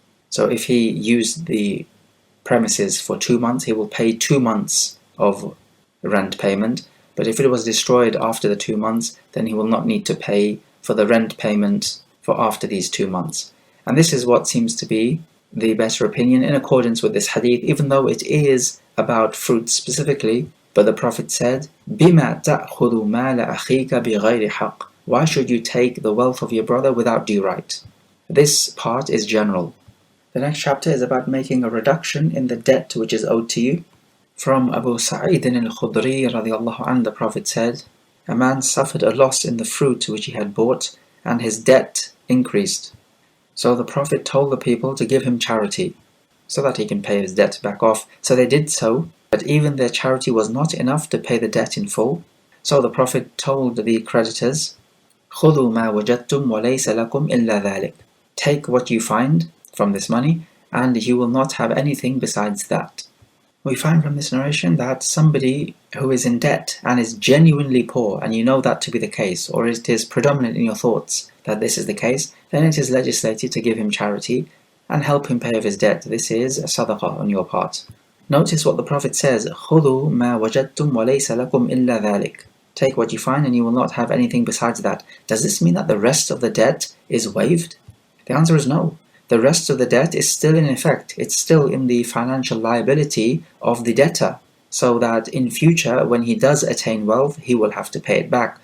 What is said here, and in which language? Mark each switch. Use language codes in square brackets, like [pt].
[en] So if he used the premises for 2 months, he will pay 2 months of rent payment. But if it was destroyed after the 2 months, then he will not need to pay for the rent payment for after these 2 months. And this is what seems to be the better opinion in accordance with this hadith, even though it is about fruits specifically. But the Prophet said, [ar] بِمَا تَأْخُذُ مَالَ أَخِيكَ بِغَيْرِ حَقٍّ. [en] Why should you take the wealth of your brother without due right? This part is general. The next chapter is about making a reduction in the debt which is owed to you. From Abu Sa'id al-Khudri radiallahu anhu, the Prophet said, a man suffered a loss in the fruit which he had bought, and his debt increased. So the Prophet told the people to give him charity, so that he can pay his debt back off. So they did so, but even their charity was not enough to pay the debt in full. So the Prophet told the creditors, [ar] خُذُوا مَا وَجَدْتُمْ وَلَيْسَ لَكُمْ إِلَّا ذَلِكَ. [en] Take what you find from this money, and you will not have anything besides that. We find from this narration that somebody who is in debt and is genuinely poor, and you know that to be the case, or it is predominant in your thoughts that this is the case, then it is legislated to give him charity and help him pay off his debt. This is sadaqah on your part. Notice what the Prophet says, [ar] خُذُوا مَا وَجَدْتُمْ وَلَيْسَ لَكُمْ إِلَّا ذَلِكَ. [en] Take what you find and you will not have anything besides that. Does this mean that the rest of the debt is waived? The answer is no. The rest of the debt is still in effect. It's still in the financial liability of the debtor, so that in future, when he does attain wealth, he will have to pay it back.